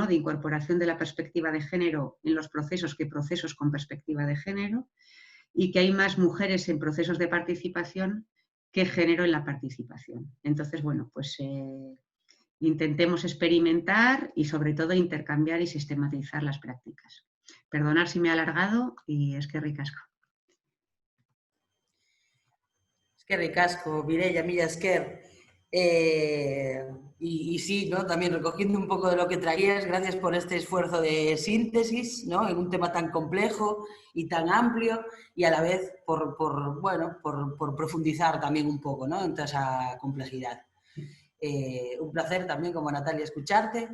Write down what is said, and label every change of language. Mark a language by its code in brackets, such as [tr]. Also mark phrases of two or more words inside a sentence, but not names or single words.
[es] De incorporación de la perspectiva de género en los procesos que procesos con perspectiva de género, y que hay más mujeres en procesos de participación que género en la participación. Entonces, bueno, pues intentemos experimentar y sobre todo intercambiar y sistematizar las prácticas. Perdonad si me he alargado y [eu] eskerrik asko. Eskerrik asko, Mireia, mila esker. [es] Y sí, ¿no? También recogiendo un poco de lo que traías, gracias por este esfuerzo de síntesis, ¿no? En un tema tan complejo y tan amplio, y a la vez por profundizar también un poco, ¿no? En toda esa complejidad. Un placer también, como Natalia, escucharte.